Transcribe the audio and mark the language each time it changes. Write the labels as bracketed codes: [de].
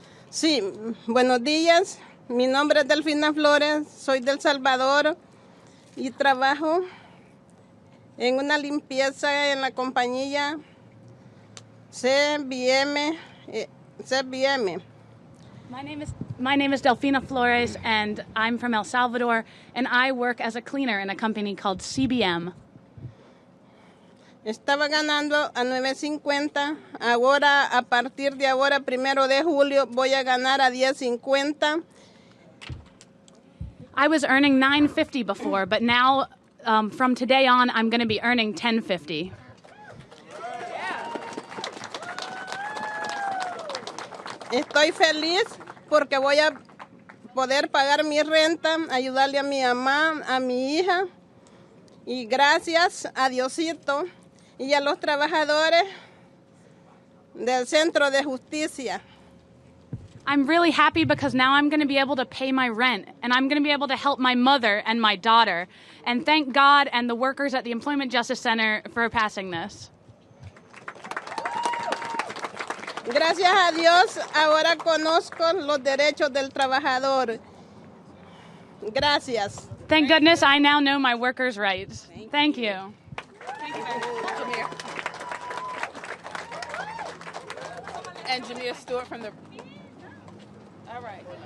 [es] Sí, buenos días. Mi nombre es Delfina Flores, soy del Salvador y trabajo en una limpieza en la compañía CBM. [en] My name is Delfina Flores, and I'm from El Salvador, and I work as a cleaner in a company called CBM. [es] Estaba ganando a $9.50. Ahora, a partir de ahora, 1 de julio, voy a ganar a $10.50. [en] I was earning $9.50 before, but now from today on, I'm going to be earning $10.50. [es] Estoy feliz porque voy a poder pagar mi renta, ayudarle a mi mamá, a mi hija. Y gracias a Diosito y a los trabajadores del Centro de Justicia. [en] I'm really happy because now I'm going to be able to pay my rent, and I'm going to be able to help my mother and my daughter. And thank God and the workers at the Employment Justice Center for passing this. [es] Gracias a Dios, ahora conozco los derechos del trabajador. Gracias. [en] Thank goodness I now know my workers' rights. Thank you. Thank you, Jameer. And Jameer Stewart from the... All right.